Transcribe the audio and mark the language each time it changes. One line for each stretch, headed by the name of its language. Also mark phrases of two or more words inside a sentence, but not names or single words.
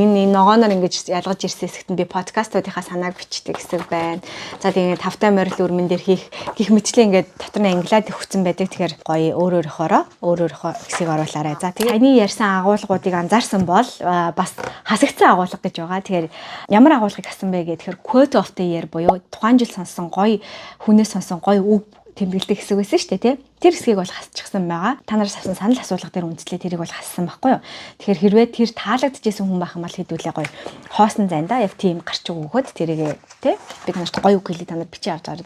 Mongolian: Энэ ногооноор ингээд ялгаж ирсэн хэсэгт нь би подкастуудынхаа санааг бичдэг хэсэг байна. За тэгээд тавтай морил өрмөн дээр хийх гих мэтчлээ ингээд дотор нь англиад өгсөн байдаг. Тэгэхээр гоё өөрөөхөө хэсгийг оруулаарай. За тэгээд таны ярьсан агуулгуудыг анзаарсан бол бас хасагдсан агуулга гэж байгаа. Тэгэхээр ямар агуулгыг хасан бэ гэхээр
English: quote of the year
Mongolian: буюу тухайн жил сонсон гоё хүнээс сонсон гоё үг тэмдэглэдэг хэсэг байсан шүү дээ тий. Тэр хэсгийг бол хасчихсан байгаа. Та нараас авсан санал асуулга дээр үндэслээ тэрийг бол хассан байхгүй юу. Тэгэхээр хэрвээ тэр таалагдчихсэн хүн байх юм бол хэдүүлээ гоё хоосон зайнда яг тийм гарч өгөхөд тэрийг тий бид нарт гоё үг хэлээ та нар бичиж авч байгаа.